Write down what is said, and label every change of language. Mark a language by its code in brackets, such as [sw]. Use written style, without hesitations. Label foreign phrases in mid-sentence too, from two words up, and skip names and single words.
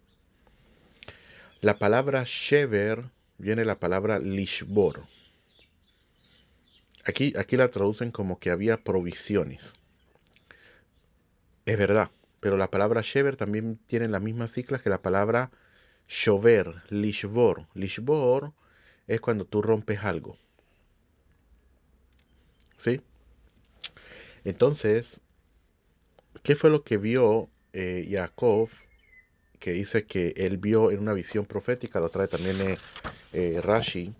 [es] La palabra shever viene de la palabra lishbor. Aquí la traducen como que había provisiones. Es verdad, pero la palabra shever también tiene las mismas siglas que la palabra shover, lishbor. Lishbor es cuando tú rompes algo, ¿sí? Entonces, ¿qué fue lo que vio Jacob? Que dice que él vio en una visión profética, lo trae también Rashi.